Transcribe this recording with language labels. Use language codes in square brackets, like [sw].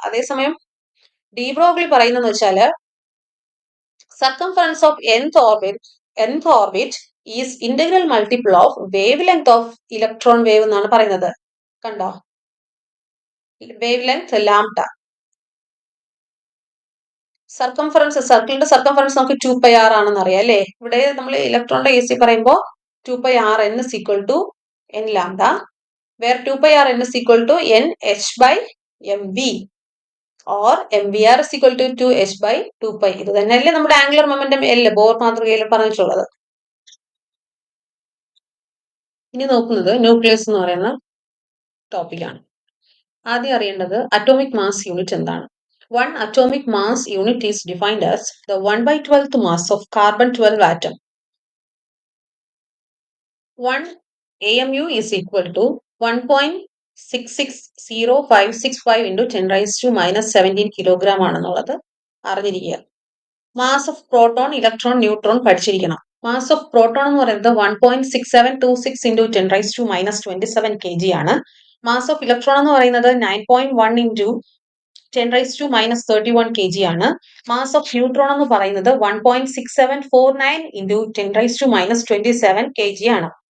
[ml] അതേസമയം D Broglie പറയുന്നതെന്ന് വെച്ചാല് [en] circumference of nth orbit is integral multiple of wavelength of electron wave [ml] എന്നാണ് പറയുന്നത്. കണ്ടോ, വേവ് ലെങ്ത് ലാംഡ. സർക്കിളിന്റെ സർക്കംഫറൻസ് നമുക്ക് 2πr ആണെന്ന് അറിയാം അല്ലേ? ഇവിടെ നമ്മൾ ഇലക്ട്രോണിന്റെ AC പറയുമ്പോൾ [en] 2πrn is equal to n lambda, where 2πrn is equal to nh/mv or mvr is equal to 2h/2π. [ml] ഇത് തന്നെയല്ലേ നമ്മുടെ ആംഗുലർ മൊമെന്റം L ബോർ മാതൃകയിൽ പറഞ്ഞിട്ടുള്ളത്. ഇനി നോക്കുന്നത് ന്യൂക്ലിയസ് എന്ന് പറയുന്ന ടോപ്പിക്കാണ്. ആദ്യം അറിയേണ്ടത് അറ്റോമിക് മാസ് യൂണിറ്റ് എന്താണ്? [en] One atomic mass unit is defined as the 1/12th mass of carbon 12 atom. 1 AMU is equal to 1.660565 into 10 raised to minus 17 kilogram [ml] ആണെന്നുള്ളത് അറിഞ്ഞിരിക്കുക. [en] mass of proton, electron, neutron [ml] പഠിച്ചിരിക്കണം. [en] mass of proton [ml] എന്ന് പറയുന്നത് [en] 1.6726 into 10 raised to minus 27 kg ആണ്. Mass of electron [ml] എന്ന് പറയുന്നത് [en] 9.1 into 10 raised to minus 31 kg ആണ്. Mass of neutron [ml] എന്ന് പറയുന്നത് [en] 1.6749 into 10 raised to minus 27 kg ആണ്.